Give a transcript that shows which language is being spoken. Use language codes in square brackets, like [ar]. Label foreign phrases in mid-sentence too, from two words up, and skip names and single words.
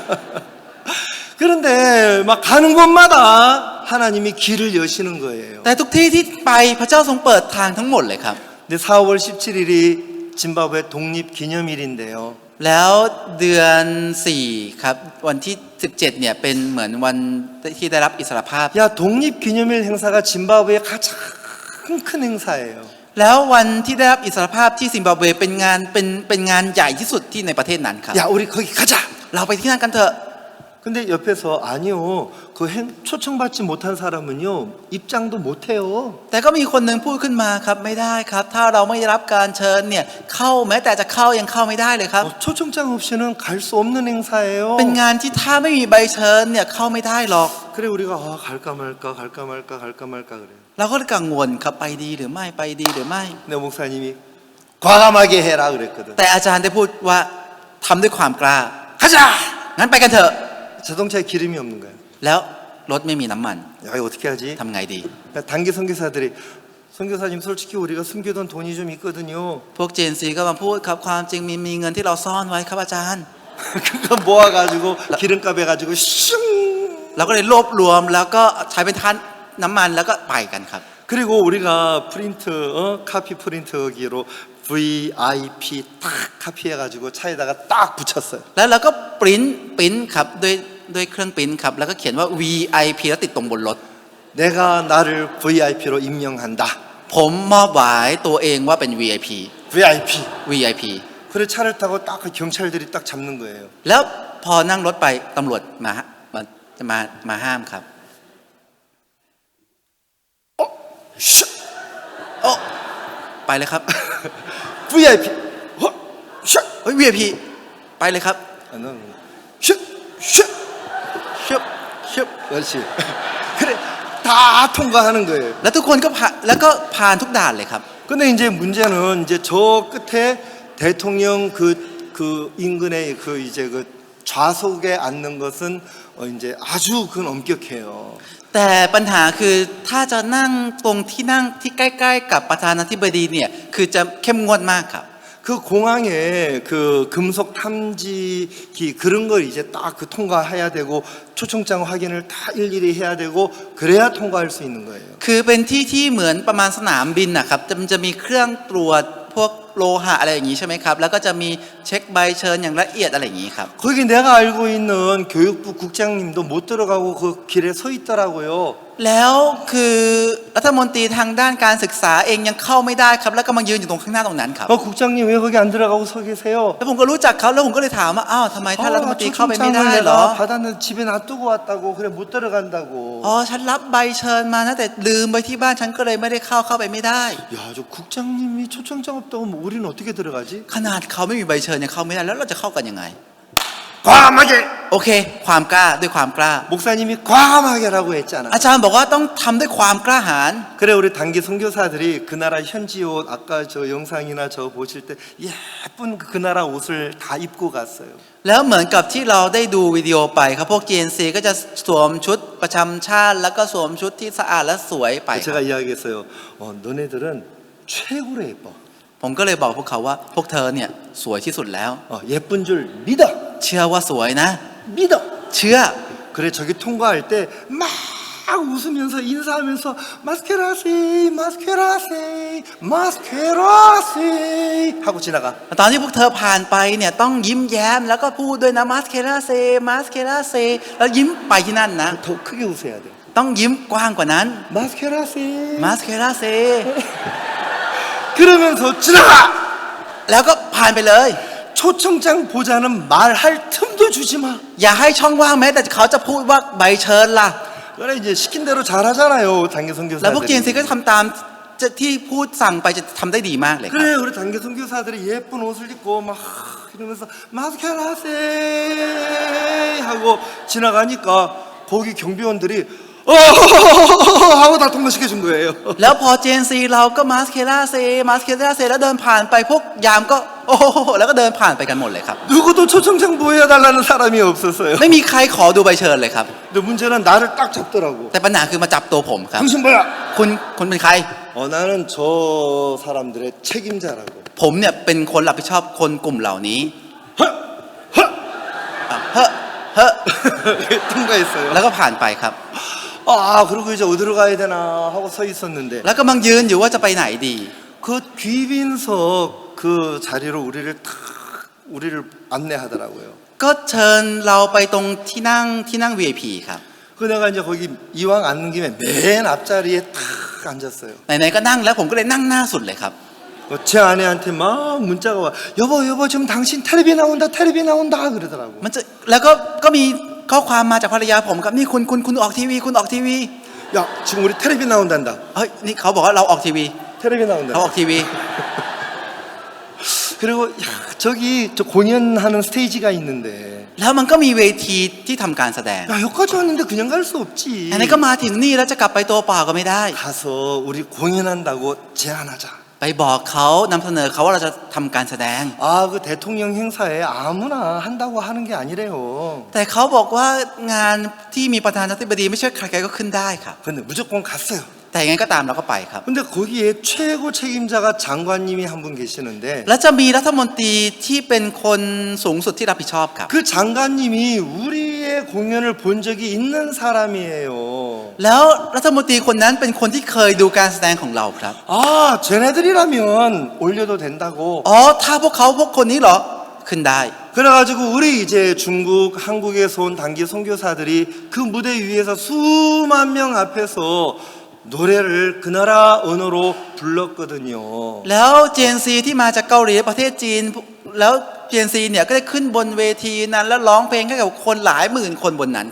[ko] 그런데 막 가는 곳마다 하나님이 길을 여시는 거예요. [th] แต่ทุกที่ที่ไปพระเจ้าทรงเปิดทางทั้งหมดเลยครับ [ko] 근데 4월 17일이 짐바브웨 독립 기념일인데요. [th] แล้วเดือน4ครับวันที่17เนี่ยเป็นเหมือนวันที่ได้รับอิสรภาพ [ko] 야 독립 기념일 행사가 짐바브웨의 가장 큰 행사예요. [th] แล้ววันที่ได้รับอิสรภาพที่ซิมบับเวเป็นงานใหญ่ที่สุดที่ในประเทศนั้นครับ [ko] 야 우리 거기 가자. [th] เราไปที่นั่นกันเถอะ [ko] 근데 옆에서 아니요. 그 초청받지 못한 사람은요. 입장도 못 해요. [th] แต่ก็มีคนหนึ่งพูดขึ้นมาครับไม่ได้ครับถ้าเราไม่ได้รับการเชิญเนี่ยเข้าแม้แต่จะเข้ายังเข้าไม่ได้เลยครับ [ko] 초청장 없이는 갈 수 없는 행사예요. [th] เป็นงานที่ถ้าไม่มีใบเชิญเนี่ยเข้าไม่ได้หรอก [ko] 그래 우리가 갈까 말까 갈까 말까 갈까 말까 그래요. [th] เราก็กังวลครับไปดีหรือไม่ไปดีหรือไม่ [ko] 근데 목사님이 과감하게 해라 그랬거든. [th] แต่อาจารย์ได้พูดว่าทำด้วยความกล้า [ko] 가자. [th] งั้นไปกันเถอะ [ko] 자동차에 기름이 없는 거예요. [th] แล้วรถไม่มีน้ำมัน [ko] 야 이거 어떻게 하지? [th] ทำไงดี [ko] 단기 선교사들이 선교사님 솔직히 우리가 숨겨둔 돈이 좀 있거든요. [th] พวกเจนซีก็มาพูดครับความจริงมีเงินที่เราซ่อนไว้ครับอาจารย์ [ko] 그거 모아가지고 기름값 해가지고 슝. [th] เราก็เลยรวบรวมแล้วก็ใช้เป็นท่านน้ำมันแล้วก็ไปกันครับ [ko] 그리고 우리가 프린트 카피 프린터기로 VIP 딱 카피해가지고 차에다가 딱 붙였어요. [th] แล้วเราก็ปริ้นครับด้วยเครื่องปริ้นครับแล้วก็เขียนว่า VIP แล้วติดตรงบนรถ [ko] 내가 나를 VIP로 임명한다. [th] ผมมอบหมายตัวเองว่าเป็น VIP [ko] VIP. 그래 차를 타고 딱 그 경찰들이 딱 잡는 거예요. [th] แล้วพอนั่งรถไปตำรวจมาห้ามครับ 슉. โอ้ไปเลยครับ VIP. 슉. เฮ้ย VIP ไปเลยครับ 슉. 슉. ชุบชุบ [ko] 그렇지. 그래 다 통과하는 거예요. [th] แล้วทุกคนก็ผ่านทุกด่านเลยครับ [ko] 근데 이제 문제는 이제 저 끝에 대통령 그 인근에 그 이제 그 좌석에 앉는 것은 이제 아주 그건 엄격해요. [th] แต่ปัญหาคือถ้าจะนั่งตรงที่นั่งที่ใกล้ๆกับประธานาธิบดีเนี่ยคือจะเข้มงวดมากครับ [ko] 그 공항에 그 금속 탐지기 그런 걸 이제 딱 그 통과해야 되고 초청장 확인을 다 일일이 해야 되고 그래야 통과할 수 있는 거예요. [th] คือเป็นที่ที่เหมือนประมาณสนามบินนะครับจะมีเครื่องตรวจพวกโลหะอะไรอย่างนี้ใช่ไหมครับแล้วก็จะมีเช็คใบเชิญอย่างละเอียดอะไรอย่างนี้ครับ [ko] 거기 내가 알고 있는 교육부 국장님도 못 들어가고 그 길에 서 있더라고요. [th] แล้วคือรัฐมนตรีทางด้านการศึกษาเองยังเข้าไม่ได้ครับแล้วก็มายืนอยู่ตรงข้างหน้าตรงนั้นครับ [ko] 국장님 왜 거기 안 들어가고 서 계세요? [th] แล้วผมก็รู้จักเขาแล้วผมก็เลยถามว่าอ้าวทำไมท่านรัฐมนตรีเข้าไปไม่ได้ [ko] 초청장을 [th] เหรอ [ko] 내가 받았는데 집에 놔두고 왔다고 그래 못 들어간다고. [th] อ๋อฉันรับใบเชิญมานะแต่ลืมไว้ที่บ้านฉันก็เลยไม่ได้เข้าไปไม่ได้ [ko] 야, 저 국장님이 초청장 없다고 하면 우리는 어떻게 들어가지? [th] ขนาดเขาไม่มีใบเชิญยังเข้าไม่ได้แล้วเราจะเข้ากันยังไง [ko] 과감하게. [th] โอเค ความกล้าด้วยความกล้า [ko] 목사님이 과감하게라고 했잖아. [th] อาจารย์บอกว่าต้องทำด้วยความกล้าหาญ [ko] 그래 우리 단기 선교사들이 그 나라 현지 옷 아까 저 영상이나 저 보실 때 예쁜 그 나라 옷을 다 입고 갔어요. [th] แล้วเหมือนกับที่เราได้ดูวิดีโอไปครับพวก GNC ก็จะสวมชุดประจำชาติแล้วก็สวมชุดที่สะอาดและสวยไป [ko] 제가 이야기했어요. 너네들은 최고로 예뻐. [th] ผมก็เลยบอกพวกเขาว่าพวกเธอเนี่ยสวยที่สุดแล้ว [ko] 예쁜 줄 믿어. [th] เชื่อว่าสวยนะ [ko] 믿어. [th] เชื่อ [ko] 그래 저기 통과할 때 막 웃으면서 인사하면서 마스케라세이 마스케라세이 마스케라세이 하고 지나가. [th] ตอนที่พวกเธอผ่านไปเนี่ยต้องยิ้มแย้มแล้วก็พูดด้วยนะมาสเคราเซมาสเคราเซแล้วยิ้มไปที่นั่นนะ [ko] 더 크게 웃어야 돼. [th] ต้องยิ้มกว้างกว่านั้น [ko] 마스케라세이 [th] มาสเคราเซ [ko] 그러면서 지나가. [th] แล้วก็ผ่านไปเลย [ko] 초청장 보자는 말할 틈도 주지 마. [th] อย่าให้ช่องว่างแม้แต่เขาจะพูดว่าใบเชิญล่ะ [ko] 그래 이제 시킨 대로 잘하잖아요. 단기 [th] แล้วพวก GNC [ko] 선교사들이. [th] ก็ทำตามที่พูดสั่งไปจะทำได้ดีมากเลยครับ [ko] 그래 우리 단기 선교사들이 예쁜 옷을 입고 막 이러면서 마스케라세이 하고 지나가니까 거기 경비원들이 하고 다 통과시켜준 거예요. [th] แล้วพอ GNC เราก็มาสเคราเซแล้วเดินผ่านไปพวกยามก็โอ้โหแล้วก็เดินผ่านไปกันหมดเลยครับ [ko] 누구도 초청장 보여달라는 사람이 없었어요. [th] ไม่มีใครขอดูใบเชิญเลยครับ [ko] 근데 문제는 나를 딱 잡더라고. [th] แต่ปัญหาคือมาจับตัวผมครับ [ko] 당신 뭐야? [th] คุณเป็นใคร [ko] 나는 저 사람들의 책임자라고. [th] ผมเนี่ยเป็นคนรับผิดชอบคนกลุ่มเหล่านี้ 허! 허! เฮ้เฮ้ [ko] 통과했어요. [th] แล้วก็ผ่านไปครับ [ko] 그리고 이제 어디로 가야 되나 하고 서 있었는데 [th] แล้วก็กำลังยืนอยู่ว่าจะไปไหนดี [ko] 그 귀빈석 그 자리로 우리를 안내하더라고요. [th] ก็เชิญเราไปตรงที่นั่ง VIP ครับ [ko] 그 내가 이제 거기 이왕 앉는 김에 맨 앞자리에 탁 앉았어요. [th] ไหนๆก็นั่งแล้วผมก็เลยนั่งหน้าสุดเลยครับ [ko] 제 아내한테 막 문자가 와. 여보 지금 당신 텔레비 나온다 그러더라고. [th] มันจะแล้วก็มีข้อความมาจากภรรยาผมครับนี่คุณออกทีวีคุณออกทีวี [ko] 야, 지금 우리 텔레비 나온단다. [th] เฮ้ยนี่เขาบอกว่าเราออกทีวี [ko] 텔레비 [th] เขาอ [ko] 나온다. [th] อกทีวี [ko] 그리고 야, 저기 저 공연하는 스테이지가 있는데 [th] แล้วมันก็มีเวทีที่ทำการแสดง [ko] 야, 여기까지 왔는데 그냥 갈 수 없지. [th] อันนี้ก็มาถึงนี่แล้วจะกลับไปตัวเปล่าก็ไม่ได้ [ko] 가서 우리 공연한다고 제안하자. [th] ไปบอกเขานำเสนอเขาว่าเราจะทำการแสดง [ko] 아, 그 대통령 행사에 아무나 한다고 하는 게 아니래요. [th] แต่เขาบอกว่างานที่มีประธานาธิบดีไม่ใช่ใครๆก็ขึ้นได้ครับ [ko] 근데 무조건 갔어요. [th] แต่ยังไงก็ตามเราก็ไปครับ [ko] 근데 거기에 최고 책임자가 장관님이 한 분 계시는데 [th] แล้วจะมีรัฐมนตรีที่เป็นคนสูงสุดที่รับผิดชอบครับ [ko] 그 장관님이 우리의 공연을 본 적이 있는 사람이에요. [th] แล้วรัฐมนตรีคนนั้นเป็นคนที่เคยดูการแสดงของเราครับ [ko] 아, 쟤네들이라면 올려도 된다고. [th] อ๋อถ้าพวกเขาพวกคนนี้เหรอขึ้นได้ [ko] 그래가지고 우리 이제 중국, 한국에서 온 단기 선교사들이 그 무대 위에서 수만 명 앞에서 노래를 그 나라 언어로 불렀거든요. [th] แล้วเจนซีที่มาจากเกาหลีประเทศจีนแล้วเจนซีเนี่ยก็ได้ขึ้นบนเวทีนั้นแล้วร้องเพลงให้กับคนหลายหมื่นคนบนนั้น